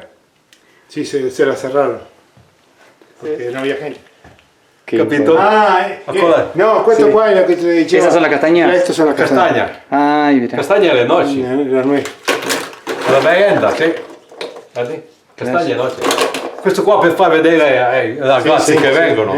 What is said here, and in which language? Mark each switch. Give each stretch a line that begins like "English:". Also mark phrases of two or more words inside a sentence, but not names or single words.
Spanish: Sí, se la cerraron. Porque no había gente.
Italian: Capito? Ancora- no, questo qua è la che ti dicevo.
Spanish: ¿Esas son las castañas?
Italian: Queste sono le castagne. Castagna.
Spanish: Ay, mira.
Italian: Castagna alle noci.
Spanish: La nuez.
Italian: La merenda, sì. Vedi? Castagna alle noci. Questo qua per far vedere la classe che vengono.